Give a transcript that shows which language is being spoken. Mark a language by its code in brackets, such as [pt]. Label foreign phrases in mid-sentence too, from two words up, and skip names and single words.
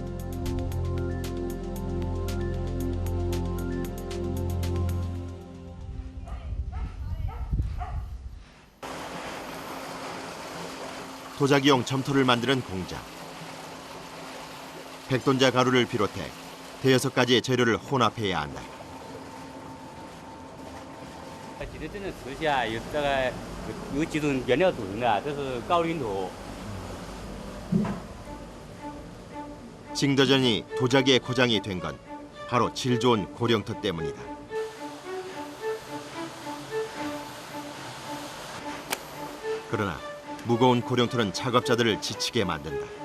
[ko] 도자기용 점토를 만드는 공장. 백돈자 가루를 비롯해 대여섯 가지의 재료를 혼합해야 한다. [zh] 景德镇的瓷器啊，有几种原料组成的，这是高岭土。 [ko] 징더전이 도자기의 고장이 된 건 바로 질 좋은 고령토 때문이다. 그러나 무거운 고령토는 작업자들을 지치게 만든다.